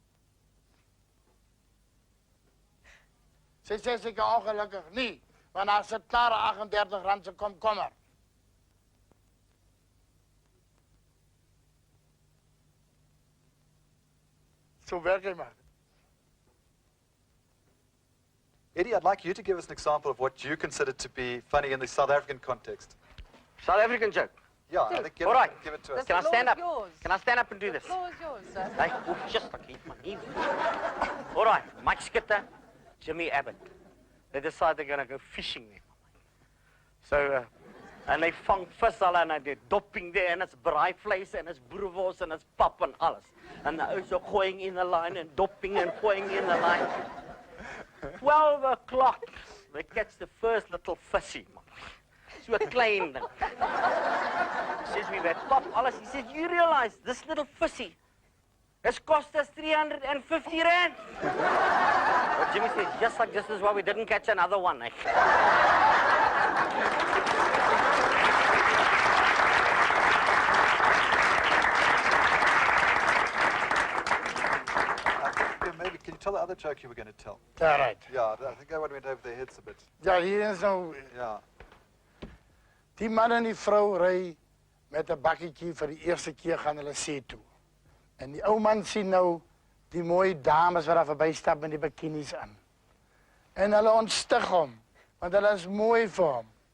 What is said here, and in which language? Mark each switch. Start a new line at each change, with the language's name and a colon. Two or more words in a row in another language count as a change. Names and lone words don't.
Afrikaans: Sy sê seker ongelukkig nie, want daar sit klare R38 se komkommer. So werk hy maar.
English: Eddie, I'd like you to give us an example of what you consider to be funny in the South African context. South African joke? Yeah, I think All right. give it to us. Can I stand up? Can I stand up and do this? The floor is yours, sir. Hey, just like my knees. All right, Mike Skitter, Jimmy Abbott. They decide they're going to go fishing there. So, and they
Afrikaans: vang visal en
English: they're dopping there and it's braaivleis and it's boerewors and it's pap and alles. And the ouders are going in the line and dopping and going in the line. 12 o'clock, they catch the first little fishy.
Afrikaans: So a klein ding.
English: Says we were pap alles. He says, you realize this little fishy has cost us 350 rand. But Jimmy says, just like this is why we didn't catch another one. Eh? Maybe, can you tell the other joke you were going to tell? All right. Yeah, I think that one went over their heads a bit.
Afrikaans: Ja, hier is nou... Ja. Die man en die vrou ry met 'n bakkietjie vir die eerste keer gaan hulle see toe. En die ou man sien nou die mooi dames wat daar verbystap met die bikinis aan. En hulle ontstig hom, want hulle is mooi vir hom.